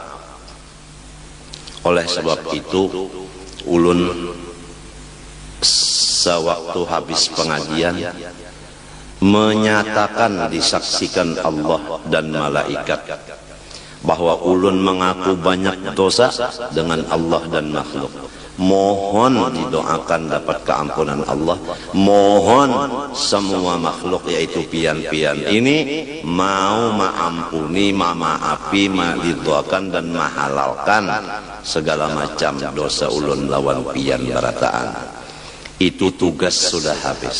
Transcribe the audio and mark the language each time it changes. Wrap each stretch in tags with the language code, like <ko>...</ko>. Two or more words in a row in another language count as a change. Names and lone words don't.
<bjn>Oleh sebab itu, ulun sewaktu habis pengajian menyatakan, disaksikan Allah dan malaikat bahwa ulun mengaku banyak dosa dengan Allah dan makhluk. Mohon didoakan dapat keampunan Allah. Mohon semua makhluk yaitu pian-pian ini mau maampuni, maafi, didoakan dan mahalalkan segala macam dosa ulun lawan pian barataan. Itu tugas sudah habis.</bjn>